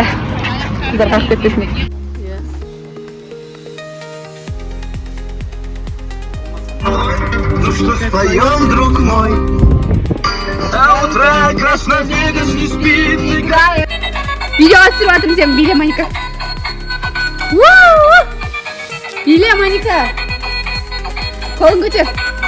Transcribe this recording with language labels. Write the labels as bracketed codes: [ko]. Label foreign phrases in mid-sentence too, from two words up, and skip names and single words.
[kk] Қыздар қашып кетпесін екен. [ru] Ну что споем, друг мой? До утра Красновегас не спит, играет. [kk] Видео түсіріп жатырмын сен, биле Моника. Биле Моника. Қолын көтер.